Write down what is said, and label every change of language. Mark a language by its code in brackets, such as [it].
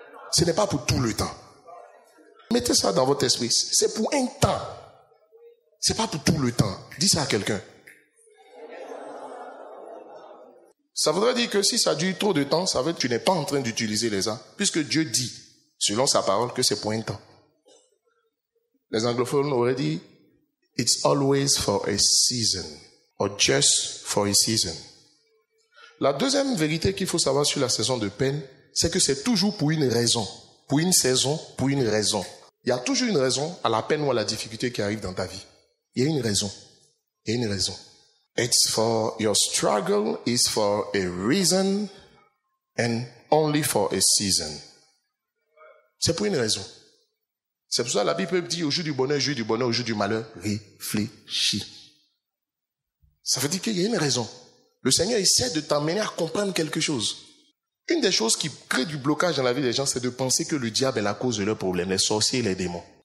[fr] Ce n'est pas pour tout le temps. Mettez ça dans votre esprit. C'est pour un temps. Ce n'est pas pour tout le temps. Dis ça à quelqu'un. Ça voudrait dire que si ça dure trop de temps, ça veut dire que tu n'es pas en train d'utiliser les armes, puisque Dieu dit, selon sa parole, que c'est pour un temps. Les anglophones auraient dit, [en] it's always for a season, [fr] or just for a season. La deuxième vérité qu'il faut savoir sur la saison de peine, c'est que c'est toujours pour une raison, pour une saison, pour une raison. Il y a toujours une raison à la peine ou à la difficulté qui arrive dans ta vie. Il y a une raison. Il y a une raison. [en] It's for your struggle, it's for a reason, and only for a season. [fr] C'est pour une raison. C'est pour ça que la Bible dit au jour du bonheur, au jour du malheur, réfléchis. Ça veut dire qu'il y a une raison. Le Seigneur essaie de t'emmener à comprendre quelque chose. Une des choses qui crée du blocage dans la vie des gens, c'est de penser que le diable est la cause de leurs problèmes, les sorciers et les démons.